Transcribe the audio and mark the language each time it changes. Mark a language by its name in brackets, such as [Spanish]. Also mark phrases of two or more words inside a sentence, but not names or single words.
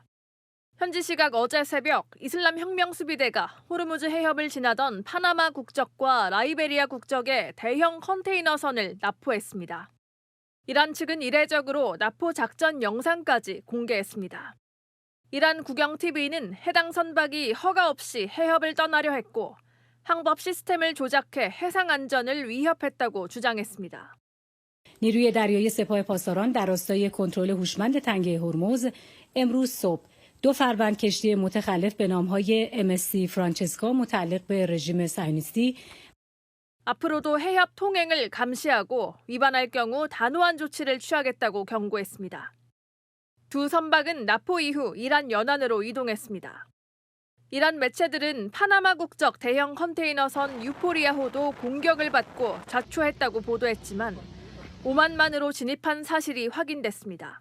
[Korean] 현지 시각 어제 새벽 이슬람 혁명수비대가 호르무즈 해협을 지나던 파나마 국적과 라이베리아 국적의 대형 컨테이너선을 납포했습니다. 이란 측은 이례적으로 납포 작전 영상까지 공개했습니다. 이란 국영TV는 해당 선박이 허가 없이 해협을 떠나려 했고 항법 시스템을 조작해 해상 안전을 위협했다고 주장했습니다. [Persian] نیروی دریایی سپاه پاسداران در راستای کنترل هوشمند تنگه هرمز امروز صبح 2 فروند کشتی متخلف به نامهای MSC فرانچسکا متعلق به رژیم صهیونیستی [Korean] 앞으로도 해협 통행을 감시하고 위반할 경우 단호한 조치를 취하겠다고 경고했습니다. 두 선박은 납포 이후 이란 연안으로 이동했습니다. 이란 매체들은 파나마 국적 대형 컨테이너선 유포리아호도 공격을 받고 자초했다고 보도했지만 오만만으로 진입한 사실이 확인됐습니다.